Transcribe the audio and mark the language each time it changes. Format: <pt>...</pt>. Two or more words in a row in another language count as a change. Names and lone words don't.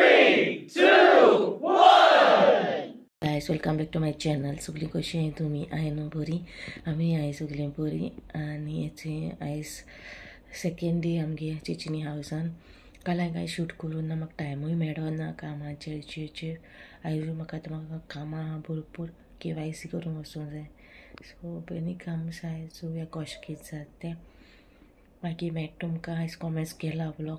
<en>3, 2, 1. Guys, welcome back to my channel.</en> <kok>सगळी कशी आहे तुम्ही? आहे ना बरी? आम्ही आहे सगळी बरी. आणि याचे आयज</kok> <en>second day</en> <kok>आमगे चिचिनी हावसान. काल हांवें शूट करून ना म्हाका टायमूय मेळ्ळो ना कामाचेर आयज म्हाका आतां कामां आहा भरपूर KYC करूंक वचूंक जाय. सो पयलीं काम जाय चोवया कशें कितें जाता तें. मागीर मेळटा तुमकां आयज कॉमेंट्स केला व्लॉग.</kok>